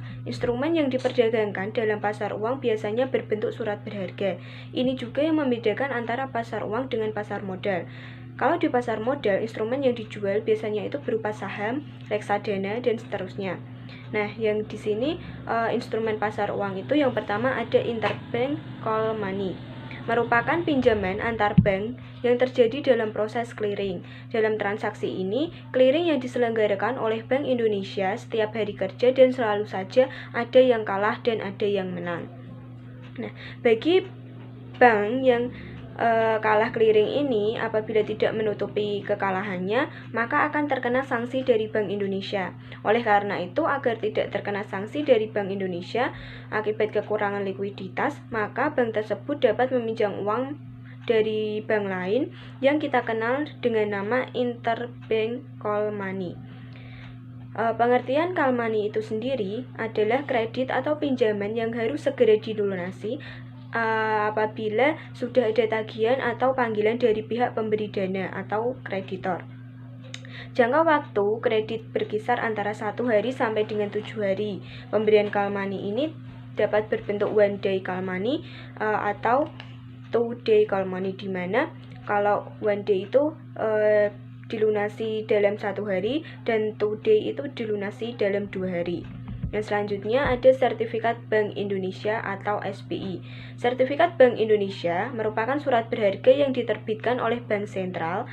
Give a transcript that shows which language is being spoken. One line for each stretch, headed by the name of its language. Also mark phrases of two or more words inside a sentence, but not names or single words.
Indonesian: Instrumen yang diperdagangkan dalam pasar uang biasanya berbentuk surat berharga. Ini juga yang membedakan antara pasar uang dengan pasar modal. Kalau di pasar modal, instrumen yang dijual biasanya itu berupa saham, reksadana, dan seterusnya. Nah, yang di sini instrumen pasar uang itu yang pertama ada
English: interbank call money.
Indonesian: Merupakan pinjaman antar bank yang terjadi dalam proses clearing. Dalam transaksi ini, clearing yang diselenggarakan oleh Bank Indonesia setiap hari kerja dan selalu saja ada yang kalah dan ada yang menang. Nah, bagi bank yang kalah clearing ini, apabila tidak menutupi kekalahannya, maka akan terkena sanksi dari Bank Indonesia. Oleh karena itu, agar tidak terkena sanksi dari Bank Indonesia akibat kekurangan likuiditas, maka bank tersebut dapat meminjam uang dari bank lain yang kita kenal dengan nama
English: interbank call money.
Indonesian: Pengertian
English: call money
Indonesian: itu sendiri adalah kredit atau pinjaman yang harus segera dilunasi apabila sudah ada tagihan atau panggilan dari pihak pemberi dana atau kreditor. Jangka waktu kredit berkisar antara 1 hari sampai dengan 7 hari. Pemberian
English: call money
Indonesian: ini dapat berbentuk
English: one day call money
Indonesian: atau
English: 2 day call money,
Indonesian: di mana kalau
English: one day
Indonesian: itu dilunasi dalam 1 hari dan
English: 2 day
Indonesian: itu dilunasi dalam 2 hari. Yang selanjutnya ada sertifikat Bank Indonesia atau SBI. Sertifikat Bank Indonesia merupakan surat berharga yang diterbitkan oleh Bank Sentral.